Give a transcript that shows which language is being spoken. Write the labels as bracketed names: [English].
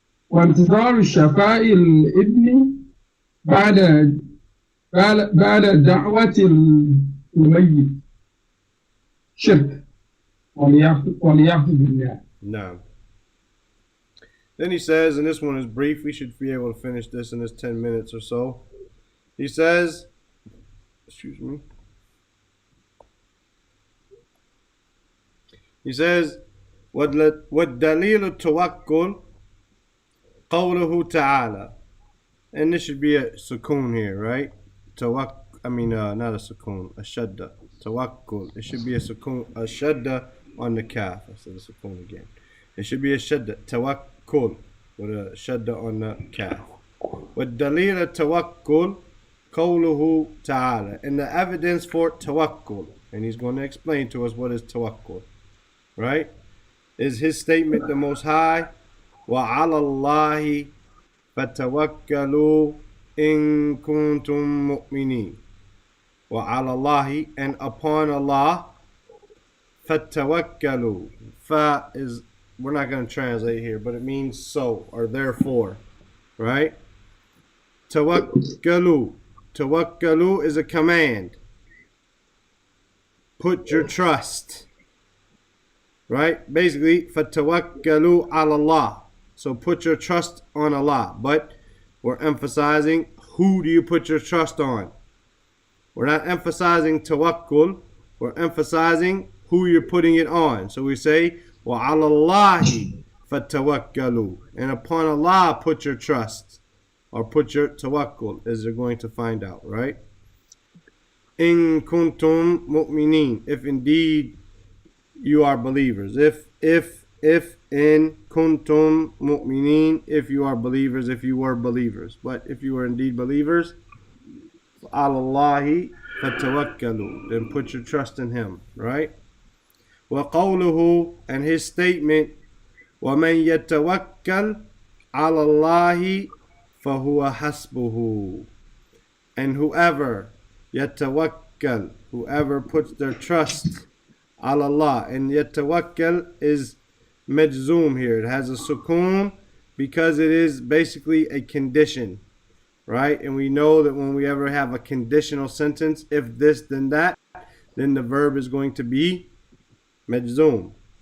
[Arabic] وانتظار الشفاء الابن بعد دعوة الميت شرك والعياذ بالله. [English] No. Then he says, and this one is brief, we should be able to finish this in this 10 minutes or so. He says, excuse me. He says, [Arabic] وَالدَّلِيلُ التَّوَكُّلُ قَوْلُهُ تَعَالَى. [English] And this should be a sukoon here, right? Not a sukoon, a shadda. Tawakkul. It should be a sukoon, a shadda on the kaf. I said a sukoon again. It should be a shadda. Tawakkul. With a shadda on the kaf. [Arabic] وَالدَّلِيلُ التَّوَكُّلُ قَوْلُهُ تَعَالَى. [English] And the evidence for tawakkul. And he's going to explain to us what is tawakkul. Right? Is his statement the Most High? [Arabic] وَعَلَى اللَّهِ فَتَوَكَّلُوا إِن كُنتُم مُؤْمِنِينَ. وَعَلَى اللَّهِ, [English] and upon Allah, [Arabic] فَتَوَكَّلُوا. [English] Fa is, we're not going to translate here, but it means so, or therefore. Right? Tawakkalu. Tawakkalu is a command. Put your trust. Right? Basically, [Arabic] فَتَوَكَّلُوا عَلَى اللَّهِ. [English] So put your trust on Allah. But we're emphasizing, who do you put your trust on? We're not emphasizing tawakkul. We're emphasizing who you're putting it on. So we say, [Arabic] وَعَلَى اللَّهِ فَتَوَكَّلُوا. [English] And upon Allah put your trust. Or put your tawakkul, as you're going to find out, right? [Arabic] إِن كُنتُم مُؤْمِنِينَ. [English] If indeed you are believers. If [Arabic] in kuntum mu'minin, [English] if you are believers, if you were believers. But if you were indeed believers, [Arabic] Allahi fatawakkalu, [English] then put your trust in Him, right? [Arabic] وَقَوْلُهُ, [English] and his statement, [Arabic] وَمَنْ يَتَوَكَّلْ عَلَى اللَّهِ فَهُوَ حَسْبُهُ. [English] And whoever yatawakkal, whoever puts their trust ala Allah, and yatawakkal is majzoom here. It has a sukoon because it is basically a condition, right? And we know that when we ever have a conditional sentence, if this then that, then the verb is going to be majzoom.